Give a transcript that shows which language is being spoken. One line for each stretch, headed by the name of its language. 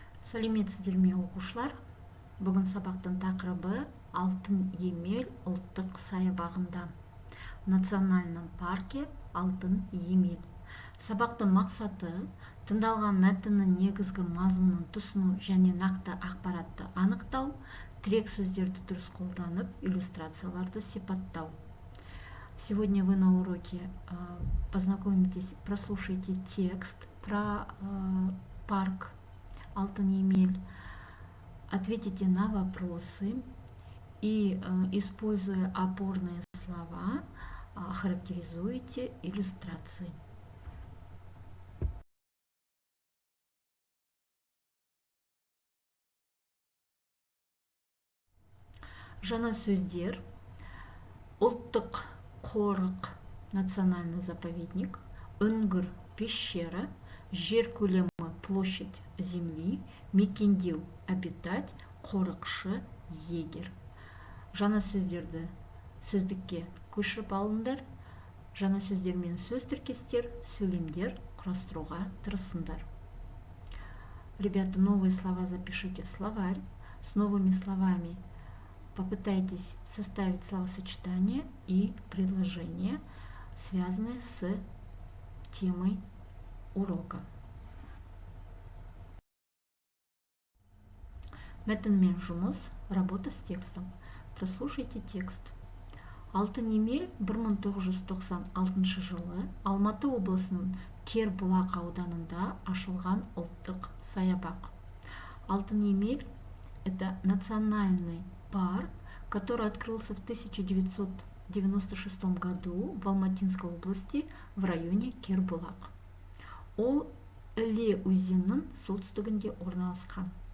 Kazakh: Сәлеметсіздер ме оқушылар? Бүгін сабақтың тақырыбы Алтын Емел ұлттық саябағында.
Russian: Национальном парке Алтын Емел.
Kazakh: Сабақтың мақсаты тыңдалған мәтіннің негізгі мазмұнын түсіну және нақты ақпаратты анықтау, тірек сөздерді дұрыс қолданып, иллюстрацияларды сипаттау.
Russian: Сегодня вы на уроке познакомитесь, прослушайте текст про парк Алтын Емел, ответите на вопросы и, используя опорные слова, характеризуйте иллюстрации.
Kazakh: Жаңа сөздер: ұлттық қорық,
Russian: национальный заповедник,
Kazakh: үңгір,
Russian: пещера,
Kazakh: жер көлемі,
Russian: площадь земли,
Kazakh: мекендеу,
Russian: обитать,
Kazakh: қорықшы, егер. Жаңа сөздерді сөздікке көшіріп алыңдар. Жаңа сөздермен сөз тіркестер, сөйлемдер құрастыруға тырысыңдар.
Russian: Ребята, новые слова запишите в словарь. С новыми словами попытайтесь составить словосочетания и предложения, связанные с темой урока.
Kazakh: Мәтінмен жұмыс,
Russian: работа с текстом. Прослушайте текст.
Kazakh: Алтын Емел 1996 жылы Алматы облысының Кербұлақ ауданында ашылған ұлттық саябақ.
Russian: Алтын Емел – это национальный парк, который открылся в 1996 году в Алматинской области в районе Кербұлақ.
Kazakh: Ол Іле өзенінің солтүстігінде орналасқан.